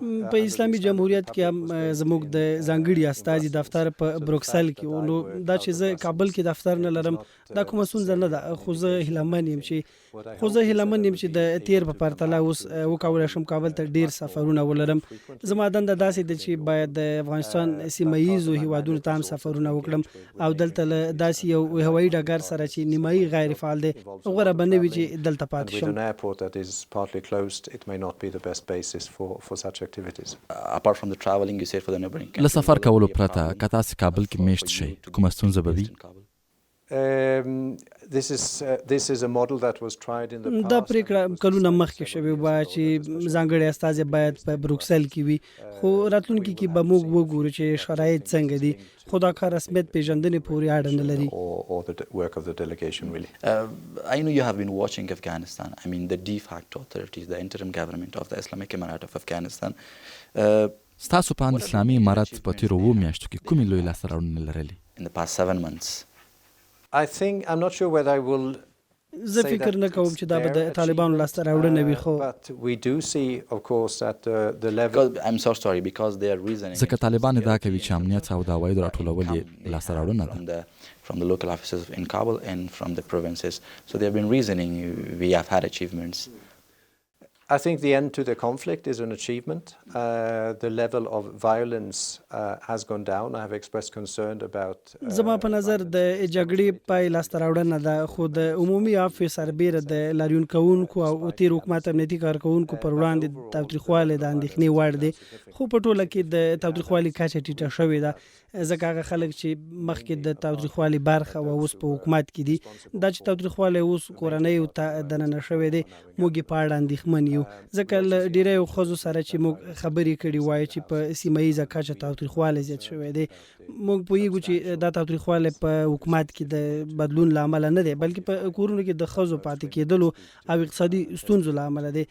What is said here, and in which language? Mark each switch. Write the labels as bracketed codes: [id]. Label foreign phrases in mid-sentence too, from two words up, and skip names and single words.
[ps] په اسلامي جمهوریت کې هم زموږ د ځانګړي استازي دفتر په بروکسل کې و. نو دا چې زه کابل کې دفتر نه لرم دا کومه ستونزه نه ده، خو زه هیلهمن یم چې د تیر په پرتله اوس وکولی شم کابل ته ډیر سفرونه ولرم. زما دنده داسې ده چې باید د افغانستان سیمه ییزو هیوادونو ته هم سفرونه وکړم او دلته له داسې یو هوایي ډګر سره چې نیمایي غیر فعال دی غوره به نه وي چې دلته پاتې شم. [en] With an airport that is partly closed, it may not be the best basis for such activities. Apart from the traveling, you said for the neighboring [ps] له سفر کولو پرته که تاسې کابل کې میشت شئ کومه ستونزه به وي؟ [en] This is a model that was tried in the past. [ps] دا پریکړه کلونه مخکې شوې وه چې ځانګړی استازی باید په بروکسل کې وي، خو راتلونکي کې به موږ وګورو چې شرایط څنګه دي، خو دا کار رسمیت پیژندنې پورې اړه نه لري. [en] Or the work of the delegation really. I know you have been watching Afghanistan. I mean the de facto authorities, the interim government of the Islamic Emirate of Afghanistan. [ps] ستاسو په اند اسلامي امارت په تیرو 7 میاشتو کې کومې لویې لاسته راوړنې لرلې؟ [en] In the past 7 months. I'm not sure whether I will [ps] زه فکر نه کوم چې دا به د طالبانو لاسته راوړنه وي، خو [en] but we do see of course at the level. I'm so sorry because they are reasoning. [ps] ځکه طالبان ادعا کوي چې امنیت او د عوایدو راټولول یې لاسته راوړنه ده. [en] From the local offices in Kabul and from the provinces. So they have been reasoning we have had achievements. I think the end to the conflict is an achievement. The level of violence has gone down. I have expressed concern about. [ps] زما په نظر د جګړې پای لاسته راوړنه ده، خو د عمومي عفو سربیره د لاریون کوونکو او تیر حکومت امنیتي کارکوونکو پر وړاندې تاوتریخوالی د اندېښنې وړ دی، خو په ټوله کې د تاوتریخوالي کچه ټیټه شوې ده، ځکه هغه خلک چې مخکې د تاوتریخوالي برخه و اوس په حکومت کې دي، دا چې تاوتریخوالی اوس کورنیو ته دننه شوی دی، موږ یې په اړه اندېښمن یو، ځکه له ډیریو ښځو سره چې موږ خبرې کړې وایي چې په سیمه ییزه کچه تاوتریخوالی زیات شوی دی، موږ پوهیږو چې دا تاوتریخوالی په حکومت کې د بدلون له امله نه دی بلکې په کورونو کې د ښځو پاتې کېدلو او اقتصادي ستونزو له امله دی.